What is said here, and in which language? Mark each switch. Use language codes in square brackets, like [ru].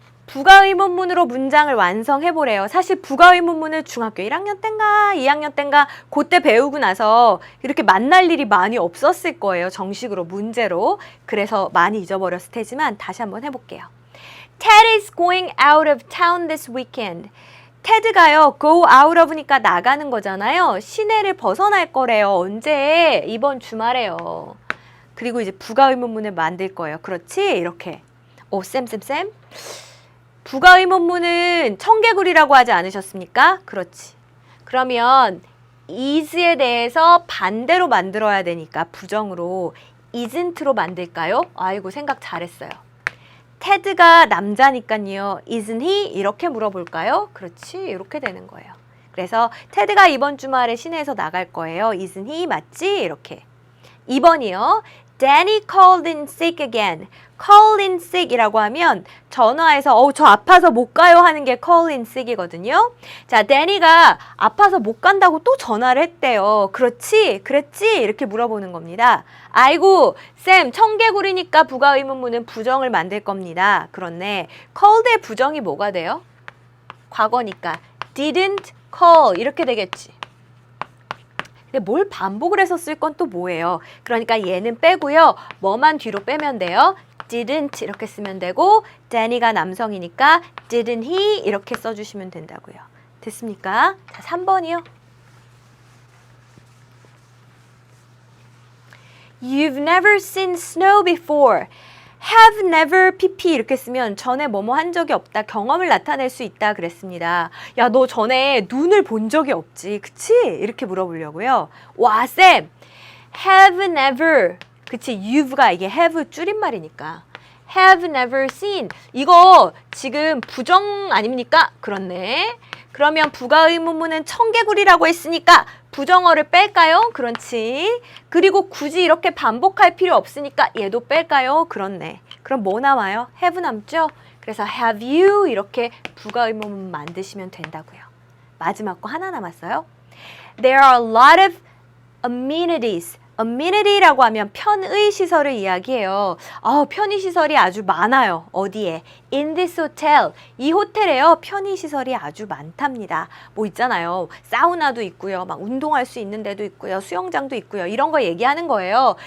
[ko] 부가의문문으로 문장을 완성해보래요. 사실 부가의문문을 중학교 1학년 땐가 2학년 땐가 그때 배우고 나서 이렇게 만날 일이 많이 없었을 거예요. 정식으로 문제로. 그래서 많이 잊어버렸을 테지만 다시 한번 해볼게요. [en] Ted is going out of town this weekend. [ko] 테드가요, go out of니까 나가는 거잖아요. 시내를 벗어날 거래요. 언제? 이번 주말에요. 그리고 이제 부가의문문을 만들 거예요. 그렇지? 이렇게. 쌤. 부가의문문은 청개구리라고 하지 않으셨습니까? 그렇지. 그러면 is에 대해서 반대로 만들어야 되니까 부정으로 isn't로 만들까요? 아이고 생각 잘했어요. 테드가 남자니까요. [en] Isn't he? [ko] 이렇게 물어볼까요? 그렇지. 이렇게 되는 거예요. 그래서 테드가 이번 주말에 시내에서 나갈 거예요. [en] Isn't he? [ko] 맞지? 이렇게. 2번이요. [en] Danny called in sick again. [ko] call in sick 이라고 하면 전화해서 저 아파서 못 가요 하는 게 call in sick이거든요. 자, Danny가 아파서 못 간다고 또 전화를 했대요. 그렇지? 그랬지? 이렇게 물어보는 겁니다. 아이고, 쌤, 청개구리니까 부가의문문은 부정을 만들 겁니다. 그렇네. called의 부정이 뭐가 돼요? 과거니까 didn't call 이렇게 되겠지. 근데 뭘 반복을 해서 쓸 건 또 뭐예요? 그러니까 얘는 빼고요. 뭐만 뒤로 빼면 돼요? didn't 이렇게 쓰면 되고 Danny가 남성이니까 didn't he 이렇게 써주시면 된다고요. 됐습니까? 자, 3번이요. [en] You've never seen snow before. [ko] have never pp 이렇게 쓰면 전에 뭐뭐 한 적이 없다, 경험을 나타낼 수 있다 그랬습니다. 야, 너 전에 눈을 본 적이 없지, 그치? 이렇게 물어보려고요. 와, 쌤, have never, 그치? you've가 이게 have 줄임말이니까 have never seen 이거 지금 부정 아닙니까? 그렇네. 그러면 부가의문문은 청개구리라고 했으니까 부정어를 뺄까요? 그렇지. 그리고 굳이 이렇게 반복할 필요 없으니까 얘도 뺄까요? 그렇네. 그럼 뭐 남아요? have 남죠? 그래서 have you 이렇게 부가의문문 만드시면 된다고요. 마지막 거 하나 남았어요. [en] There are a lot of amenities. [ko] amenity라고 하면 편의 시설을 이야기해요. 편의 시설이 아주 많아요. 어디에? [en] In this hotel. [ko] 이 호텔에요. 편의 시설이 아주 많답니다. 뭐 있잖아요. 사우나도 있고요. 막 운동할 수 있는 데도 있고요. 수영장도 있고요. 이런 거 얘기하는 거예요.